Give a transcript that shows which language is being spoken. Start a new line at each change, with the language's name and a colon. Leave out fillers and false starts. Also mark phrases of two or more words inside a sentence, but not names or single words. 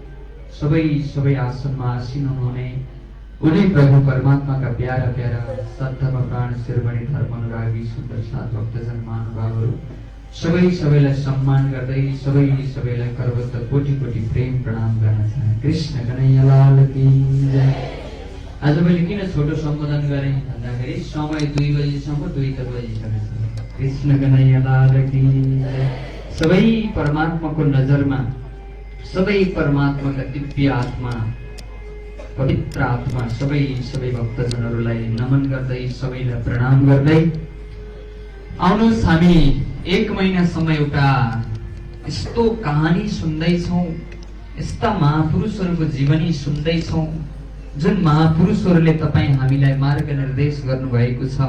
Nepali: सबै आसनमा आसीन हुनुहुने उनी प्रभु परमात्माका प्यारा प्यारा सद्धर्म प्राण शिरमणि धर्म अनुरागी सुन्दर साथ भक्तजन महानुभावहरू सबैलाई सम्मान गर्दै सबैलाई करवत्त कोटि कोटि प्रेम प्रणाम गर्न चाहे।
Hindi: कृष्ण कन्हैया लाल की जय।
Nepali: आज मैले किन छोटो सम्बोधन गरेँ भन्दाखेरि समय 2 बजेसम्म 2 त बजिसकेको छ।
Hindi: कृष्ण कन्हैया लाल की जय।
Nepali: सबै परमात्माको नजरमा सबै परमात्माका दिव्य आत्मा पवित्र आत्मा सबै भक्तजनहरूलाई नमन गर्दै सबैलाई प्रणाम गर्दै आउनुहोस् हामी 1 महिनासम्म एउटा यस्तो कहानी सुन्दैछौँ, यस्ता महापुरुषहरूको जीवनी सुन्दैछौँ जुन महापुरुषहरूले तपाईँ हामीलाई मार्ग निर्देश गर्नुभएको छ।